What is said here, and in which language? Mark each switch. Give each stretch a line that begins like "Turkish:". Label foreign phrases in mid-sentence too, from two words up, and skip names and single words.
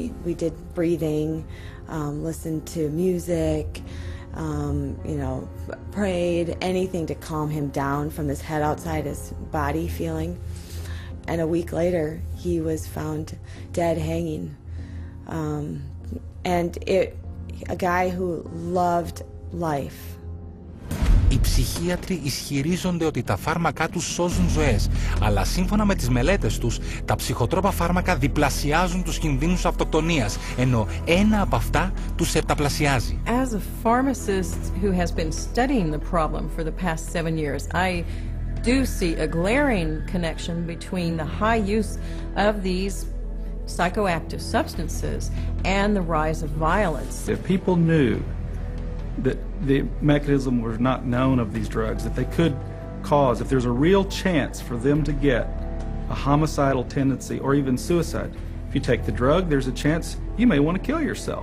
English: We did breathing, listened to music, prayed, anything to calm him down from this head outside his body feeling. And a week later, he was found dead hanging. A guy who loved life.
Greek: Οι ψυχίατροι ισχυρίζονται ότι τα φάρμακά τους σώζουν ζωές, αλλά σύμφωνα με τις μελέτες τους, τα ψυχοτρόπα φάρμακα διπλασιάζουν τους κινδύνους αυτοκτονίας, ενώ ένα από αυτά τους επταπλασιάζει.
English: As a pharmacist who has been studying the problem for the past 7 years, I do see a glaring connection between the high use of these psychoactive substances and the rise of violence. If people knew that the mechanism was not known of these drugs, that they could cause, if there's a real chance for them to get a homicidal tendency or even suicide, if you take the drug, there's a chance you may want to kill yourself.